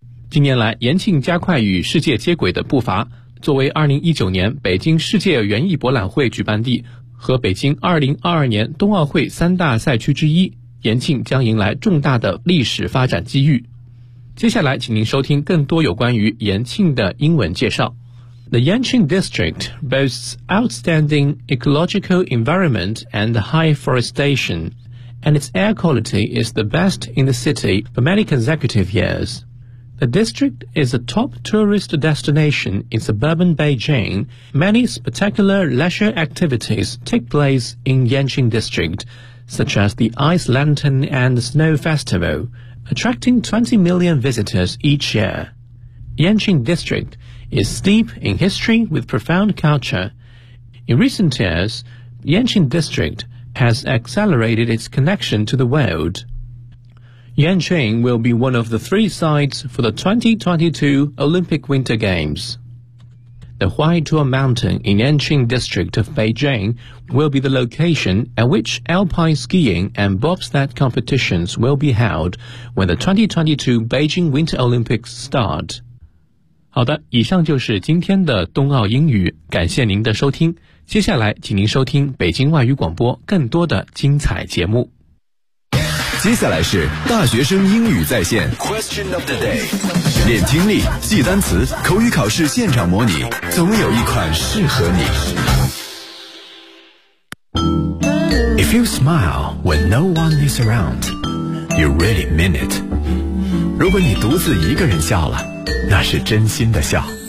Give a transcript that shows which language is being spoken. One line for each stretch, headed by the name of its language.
Chinese: 近年来，延庆加快与世界接轨的步伐，作为2019年北京世界园艺博览会举办地和北京2022年冬奥会三大赛区之一，延庆将迎来重大的历史发展机遇。接下来请您收听更多有关于延庆的英文介绍。
English: The Yanqing District boasts outstanding ecological environment and high forestation, and its air quality is the best in the city for many consecutive years. The district is a top tourist destination in suburban Beijing. Many spectacular leisure activities take place in Yanqing District, such as the Ice Lantern and Snow Festival,attracting 20 million visitors each year. Yanqing District is steeped in history with profound culture. In recent years, Yanqing District has accelerated its connection to the world. Yanqing will be one of the 3 sites for the 2022 Olympic Winter Games. The Huaituo Mountain in Yanqing District of Beijing will be the location at which alpine skiing and bobsled competitions will be held when the 2022 Beijing Winter Olympics start.
Chinese: 好的，以上就是今天的冬奥英语，感谢您的收听。接下来请您收听北京外语广播更多的精彩节目。接下来是大学生英语在线
English: Question of the day，
Chinese: 练听力，记单词，口语考试现场模拟，总有一款适合你。
English: If you smile when no one is around, you really mean it.
Chinese: 如果你独自一个人笑了，那是真心的笑。